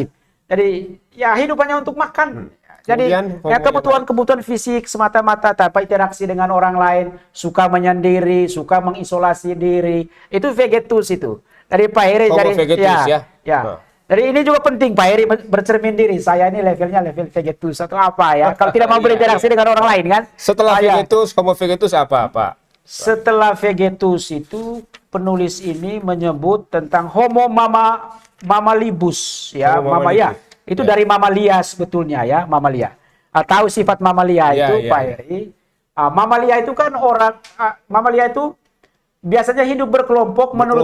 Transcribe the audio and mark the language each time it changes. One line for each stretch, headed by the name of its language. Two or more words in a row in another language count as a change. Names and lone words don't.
Indonesian: Jadi ya hidup hanya untuk makan. Jadi ya kebutuhan fisik semata-mata tanpa interaksi dengan orang lain, suka menyendiri, suka mengisolasi diri. Itu vegetus itu. Dari Pak Heri jadi vegetus, ya. Jadi ini juga penting Pak Heri bercermin diri. Saya ini levelnya level vegetus atau apa ya? Kalau tidak mau berinteraksi dengan orang lain kan? Setelah vegetus,
Latin: Homo vegetus
Indonesian: apa, Pak Setelah Vegetus itu penulis ini menyebut tentang
Latin: Homo mamalibus
Indonesian: ya, Homo mama ya. mamalibus. Itu Ya. dari mamalia sebetulnya ya, mamalia. Tahu sifat mamalia Ya, itu, ya, Pak ya. Heri? Mamalia itu kan mamalia itu biasanya hidup berkelompok menurut